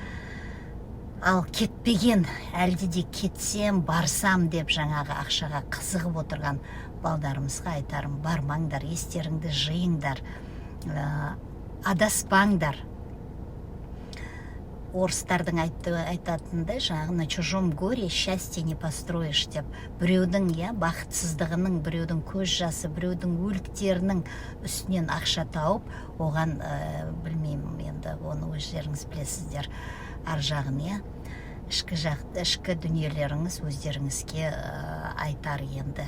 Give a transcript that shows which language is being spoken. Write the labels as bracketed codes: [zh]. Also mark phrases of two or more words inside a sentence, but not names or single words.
[kk] Ал кетпеген, әлде де кетсем, барсам деп жаңағы ақшаға қызығып отырған балдарымызға айтарым, бармаңдар, естеріңді жиыңдар, адаспаңдар. Орыстардың айтатындай, жаңағы [ru] на чужом горе счастье не построишь [kk] деп. Біреудің бақытсыздығының, біреудің көз жасы, біреудің өліктерінің үстінен ақша тауып, оған білмеймін, енді оны өздеріңіз білесіздер. Ар жағын, ішкі дүниелеріңіз өздеріңізге айтар енді.